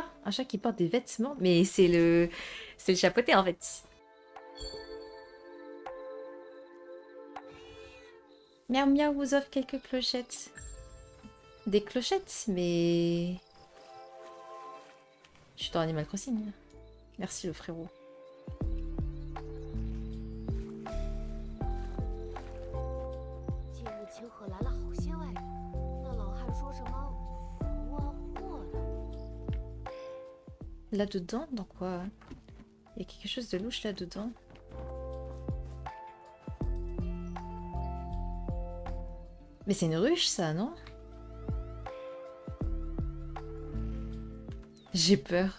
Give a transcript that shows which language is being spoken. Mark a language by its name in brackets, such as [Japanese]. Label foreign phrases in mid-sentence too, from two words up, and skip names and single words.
[French] Un chat qui porte des vêtements. Mais c'est le chapeauté, en fait. Miaou Miaou vous offre quelques clochettes. Des clochettes, mais... Je suis dans Animal Crossing. Merci le frérot. [Chinese] 近日清河来了好些外人，那老汉说什么福啊祸的。 [French] Là-dedans, dans quoi? Il y a quelque chose de louche là-dedans. Mais c'est une ruche, ça, non? J'ai peur.